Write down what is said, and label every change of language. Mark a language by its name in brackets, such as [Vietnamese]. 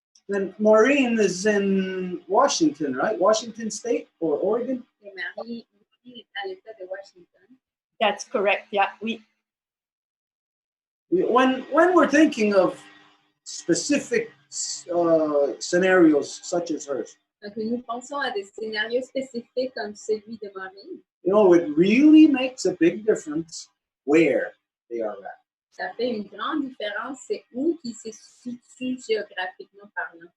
[English] And Maureen is in Washington, right? Washington State or Oregon? [French] Et Marie est à l'État de Washington. [English] That's correct, yeah, oui. When we're thinking of specific scenarios such as hers, [French] Donc, nous pensons à des scénarios spécifiques comme celui de Marie. [English] you know, it really makes a big difference where they are at. [French] Ça fait une grande différence, c'est où qui se situe géographiquement parlant.